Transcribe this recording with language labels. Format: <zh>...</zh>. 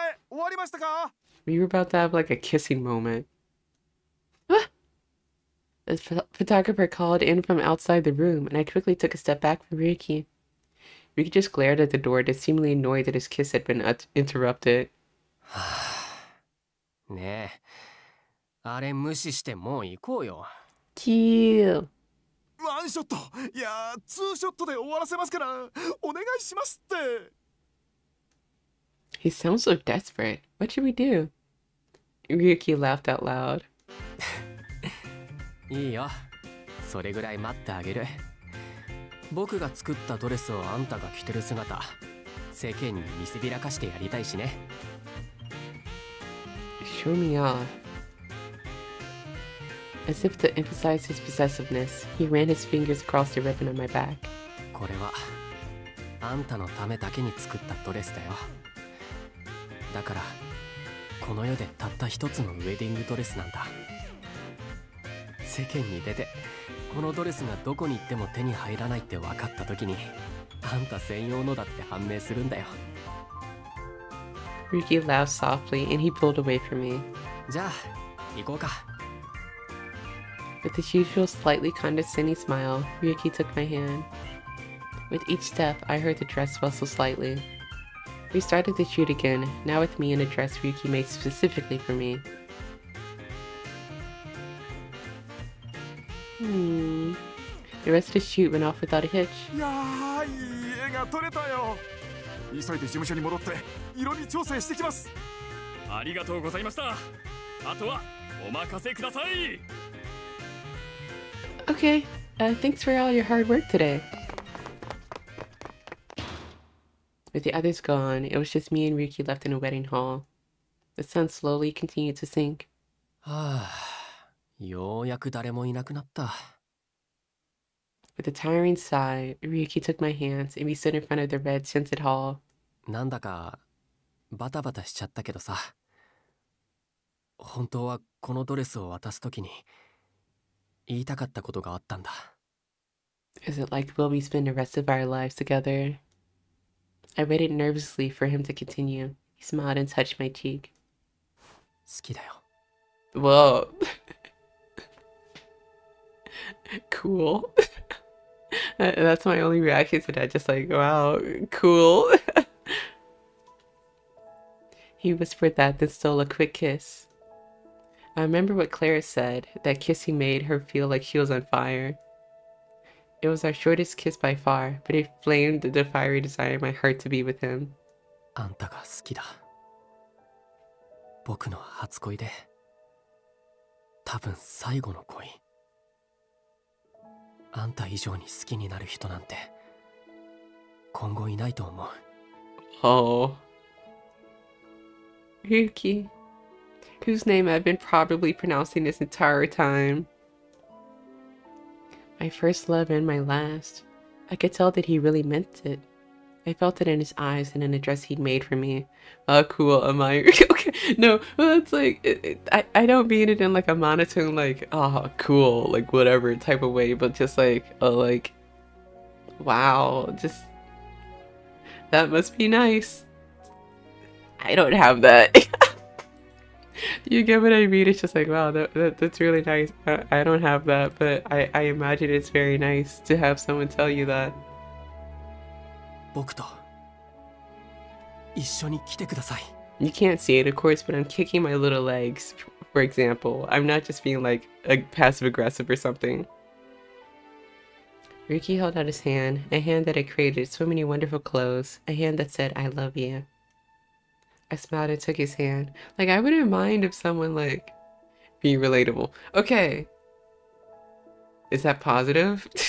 <en>we were about to have like a kissing moment. Ah! The photographer called in from outside the room, and I quickly took a step back from Ryuki. Ryuki just glared at the door, seemingly annoyed that his kiss had been interrupted.</en> <ja>ねえ、あれ無視してもう行こうよ。</ja> <en>Gill.</en> <ja>ワンショット、いや、ツーショットで終わらせますから、お願いしますって。</ja> <en>He sounds so desperate. What should we do? Ryuki laughed out loud.</en> <ja>いいよ。それぐらい待ってあげる。僕が作ったドレスをあんたが着てる姿、世間に見せびらかしてやりたいしね。</ja> <en>Show me off. As if to emphasize his possessiveness, he ran his fingers across the ribbon on my back.</en> <ja>これはあんたのためだけに作ったドレスだよ。だからこの世でたった一つのウェディングドレスなんだ。世間に出てこのドレスがどこに行っても手に入らないって分かった時に、あんた専用のだって判明するんだよ。</ja> <en>Ryuki laughed softly and he pulled away from me.</en> <ja>じゃあ行こうか。</ja> <en>With his usual slightly condescending smile, Ryuki took my hand. With each step, I heard the dress rustle slightly. We started to shoot again, now with me in a dress Ryuki made specifically for me. The rest of the shoot went off without a hitch.</en> <ja>いやー、いい絵が撮れたよ。急いで事務所に戻って色味調整してきます。ありがとうございました。あとはお任せください。</ja> <en>Okay, thanks for all your hard work today. With the others gone, it was just me and Ryuki left in a wedding hall. The sun slowly continued to sink.</en> <ja>はあ、ようやく誰もいなくなった。</ja> <en>With a tiring sigh, Ryuki took my hands and we stood in front of the red tinted hall.</en> <ja>なんだかバタバタしちゃったけどさ。本当はこのドレスを渡すときに言いたかったことがあったんだ。</ja> <en>Is it like will we spend the rest of our lives together? I waited nervously for him to continue. He smiled and touched my cheek.</en> <ja>好きだよ。</ja> <en>Whoa. Cool. That's my only reaction to that. Just like, wow, cool. He whispered that, then stole a quick kiss. I remember what Clara said, that kissing made her feel like she was on fire. It was our shortest kiss by far, but it flamed the fiery desire in my heart to be with him.</en> <ja>あんたが好きだ。僕の初恋で、多分最後の恋。あんた以上に好きになる人なんて今後いないと思う。</ja> <en>Oh. Ryuki, whose name I've been probably pronouncing this entire time. My first love and my last. I could tell that he really meant it. I felt it in his eyes and in the dress he'd made for me. Oh, cool. Amai. Okay. No, well, it's like, I don't mean it in like a monotone, like, oh, cool, like whatever type of way, but just like, oh, like, wow, just, That must be nice. I don't have that. You get what I mean? It's just like, wow, that's really nice. I don't have that, but I imagine it's very nice to have someone tell you that.</en> <ja>僕と一緒に来てください。</ja> <en>You can't see it, of course, but I'm kicking my little legs, for example. I'm not just being like passive aggressive or something. Ryuki held out his hand, a hand that had created so many wonderful clothes, a hand that said, I love you. I smiled and took his hand. Like, I wouldn't mind if someone, like, being relatable. Okay. Is that positive?</en>